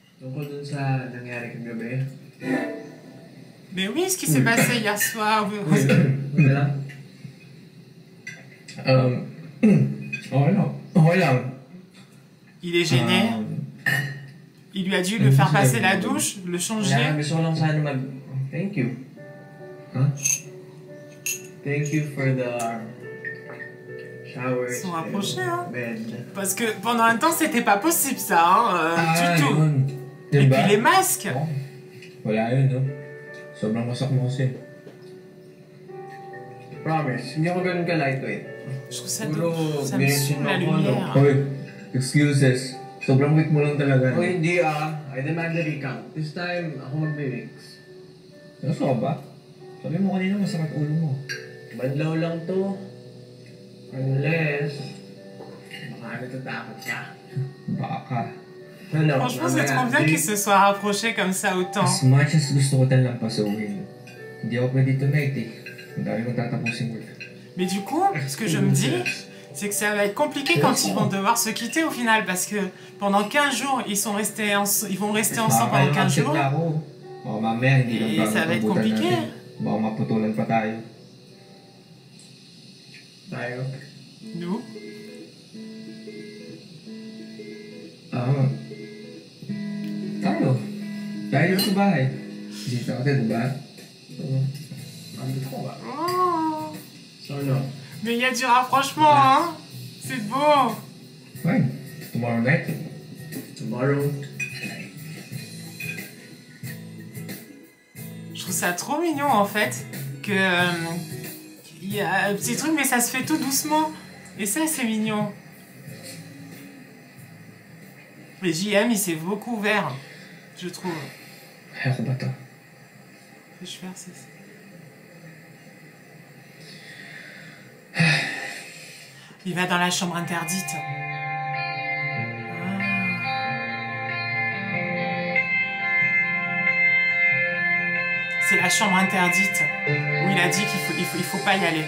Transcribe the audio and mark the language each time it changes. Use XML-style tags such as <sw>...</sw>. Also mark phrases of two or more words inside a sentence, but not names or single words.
<fr>Mais oui, ce qui s'est passé hier soir. Il est gêné. Il lui a dû le faire passer la douche, le changer.</fr> <en>Thank you. Huh? Thank you for the shower.</en> <fr>Ils sont rapprochés, hein. Parce que pendant un temps, c'était pas possible ça, hein, du tout. Et puis les masques.</fr> <tl>Wala yun, no? Sobrang wasak mo kasi. Promise, hindi ako ganun ka lightweight.</tl> <fr>Je trouve ça doux, ça me saoule la lumière.</fr> <tl>Hoy, excuses. Sobrang weak mo lang talaga. Hoy, hindi</tl> <en>I demand the recount. This time,</en> <tl>ako mag-mix. Ano ba? Sabi mo kanina masakit ulo mo. Badlaw lang to. Unless, baka natatakot ka. Baka.</tl> <fr>Franchement, c'est trop bien qu'ils se soient rapprochés comme ça autant.</fr> <en>As much as</en> <tl>gusto ko talang pasawin, hindi ako pwede tonight eh. Ang dami kong tatapusin ulit.</tl> <fr>Mais du coup, ce que je me dis, c'est que ça va être compliqué quand ils vont devoir se quitter au final, parce que pendant 15 jours, ils vont rester ensemble pendant 15 jours. Et ça va être compliqué.</fr> <tl>Baka maputulan pa tayo. Tayo?</tl> <fr>Nous?</fr> <tl>Tayo. Tayo sa bahay. Bisita ka din, diba? Oh.</tl> <fr>Mais il y a du rapprochement, hein? C'est beau.</fr> <en>Fine. Tomorrow night? Tomorrow.</en> <fr>Je trouve ça trop mignon en fait, que il y a un petit truc mais ça se fait tout doucement. Et ça c'est mignon. Mais JM il s'est beaucoup ouvert, je trouve.</fr> <tl>Ako ba to?</tl> <fr>Je vais faire ça. Il va dans la chambre interdite. C'est la chambre interdite où il a dit qu'il faut pas y aller.</fr>